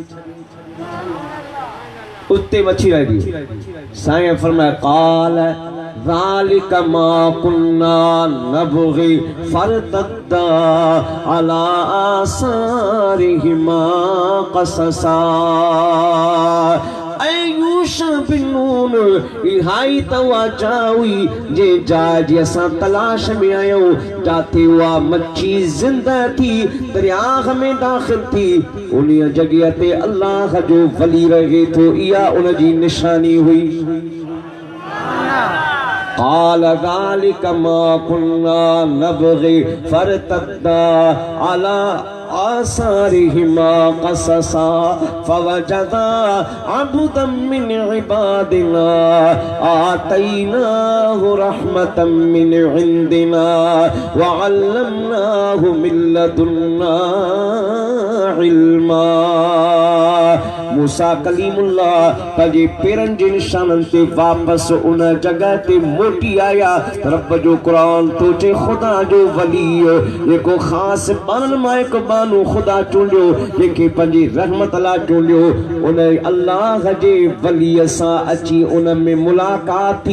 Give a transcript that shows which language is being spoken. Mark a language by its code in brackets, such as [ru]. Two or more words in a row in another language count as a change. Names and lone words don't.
[sd] उते मच्छी रहिजी साईं फरमाया [ar] قال ذلك ما كنا نبغ فارتدا على آثارهما قصصا. [sd] यूशा बिन नून इहाई तवज्जो हुई जे जाज असां तलाश में आयो जाते हुआ मच्छी जिंदा थी दरियाह में दाखिल थी उन जगह ते अल्लाह जो वली रहे तो इया उन जी निशानी हुई। [ar] قال ذلك ما كنا نبغي فارتدا على آثارهما قصصا فوجدا عبدا من عبادنا آتيناه رحمة من عندنا وعلمناه من لدنا علما। [sd] मूसा कलीमुल्लाह पंहिंजे पेरनि जे निशाननि ते वापसि उन जगह ते मोटी आया। रब जो क़ुरान तो चे खुदा जो वली जेको ख़ासि बाननि मां हिकु बानो खुदा चूंडियो जंहिंखे पंहिंजी रहमत लाइ चूंडियो उन अल्लाह जे वलीअ सां अची उन में मुलाक़ात थी।